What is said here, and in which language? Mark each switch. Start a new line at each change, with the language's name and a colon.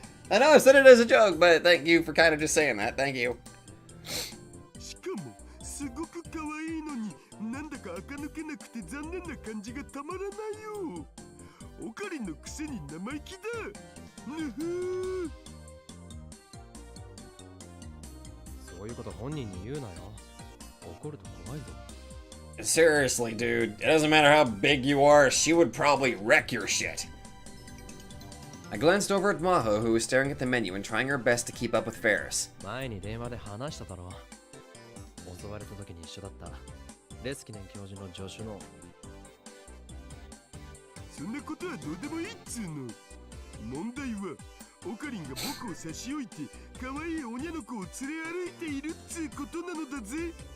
English: I know I said it as a joke, but thank you for kind of just saying that. Thank you.
Japanese: しかもすごく可愛いのになんだか垢抜けなくて残念な感じがたまらないよ。オカリンのくせに生意気だ。ぬふー。そういうこと本人に言うなよ。怒ると怖いぞ。
English: Seriously, dude. It doesn't matter how big you are, she would probably wreck your shit. I glanced over at Maho, who was staring at the menu and trying her best to keep up with Ferris.
Japanese: 前に電話で話しただろ。襲われた時に一緒だったレスキネン教授の助手の。そんなことはどうでもいいっつうの。問題はオカリンが僕を差し置いて可愛い女の子を連れ歩いているっつうことなのだぜ。